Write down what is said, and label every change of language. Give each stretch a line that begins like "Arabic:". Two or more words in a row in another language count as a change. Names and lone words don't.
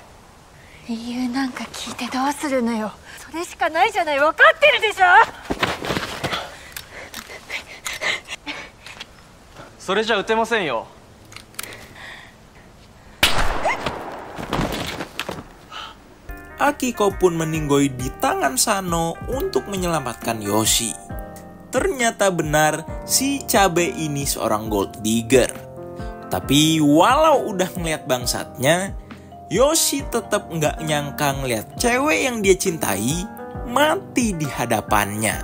Japanese: 理由なんか聞いてどうするのよ。それしかないじゃない。分かってるでしょ。それじゃ撃てませんよ。
Indonesian: Akiko pun meninggoy di tangan Sano untuk menyelamatkan Yoshi. Ternyata benar si cabe ini seorang
English: gold digger.
Indonesian: Tapi walau udah ngeliat bangsatnya, Yoshi tetap nggak nyangka ngeliat cewek yang dia cintai mati di hadapannya.